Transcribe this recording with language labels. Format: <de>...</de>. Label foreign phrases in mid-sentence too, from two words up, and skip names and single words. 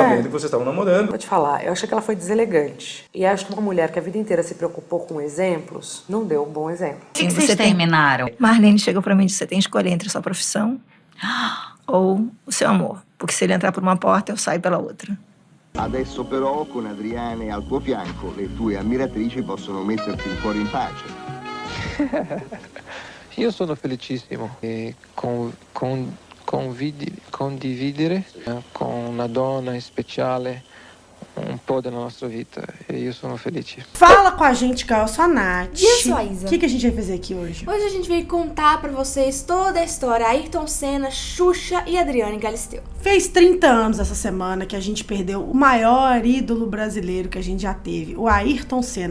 <pt>Sabendo que vocês estavam namorando. Vou te falar, eu achei que ela foi deselegante. E acho que uma mulher que a vida inteira se preocupou com exemplos, não deu um bom exemplo. O que vocês terminaram? Marlene chegou pra mim e disse: você tem que escolher entre a sua profissão ou o seu amor. Porque se ele entrar por uma porta, eu saio pela outra.</pt> <it>Adesso però, con Adriane al tuo fianco, le tue ammiratrici possono metterti il cuore in pace. Io sono felicissimo e condividere con una donna speciale</it> <pt>um po' da nossa vida e eu sou feliz. Fala com a gente, Gal, eu sou a Nath. E eu sou a Isa. O que a gente vai fazer aqui hoje? Hoje a gente veio contar pra vocês toda a história Ayrton Senna, Xuxa e Adriane Galisteu. Fez 30 anos essa semana que a gente perdeu o maior ídolo brasileiro que a gente já teve, o Ayrton Senna.</pt>